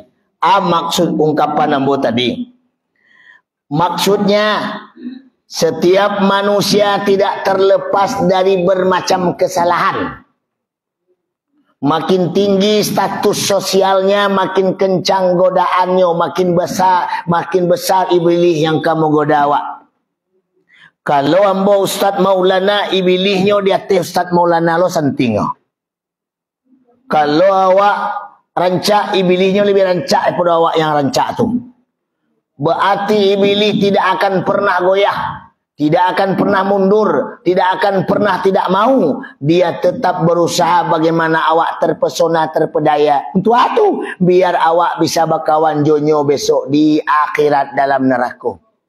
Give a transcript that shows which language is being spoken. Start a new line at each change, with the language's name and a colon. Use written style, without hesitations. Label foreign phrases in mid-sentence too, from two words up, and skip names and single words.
Indonesian: Maksud ungkapan ambo tadi. Maksudnya setiap manusia tidak terlepas dari bermacam kesalahan. Makin tinggi status sosialnya, makin kencang godaannya, makin besar iblis yang kamu goda awak.
Minangkabau: Kalau ambo Ustaz Maulana, iblisnya di atas Ustaz Maulana lo sentingnya. Kalau awak rancak, iblisnya lebih rancak daripada awak yang rancak tu.
Indonesian: Berarti iblis tidak akan pernah goyah. Tidak akan pernah mundur. Tidak akan pernah tidak mau. Dia tetap berusaha bagaimana awak terpesona, terpedaya. Untuk itu, biar awak bisa berkawan jonyo besok di akhirat dalam neraka.